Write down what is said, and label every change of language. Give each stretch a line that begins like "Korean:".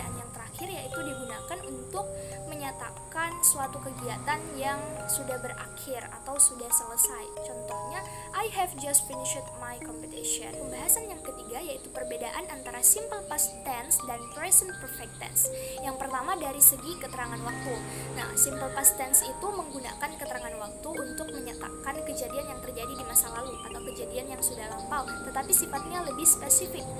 Indonesian: Penggunaan yang terakhir yaitu digunakan untuk menyatakan suatu kegiatan yang sudah berakhir atau sudah selesai. Contohnya,
English: I have just finished my competition.
Indonesian: Pembahasan yang ketiga yaitu perbedaan antara simple past tense dan present perfect tense. Yang pertama dari segi keterangan waktu. Nah, simple past tense itu menggunakan keterangan waktu untuk menyatakan kejadian yang terjadi di masa lalu atau kejadian yang sudah lampau, tetapi sifatnya lebih spesifik.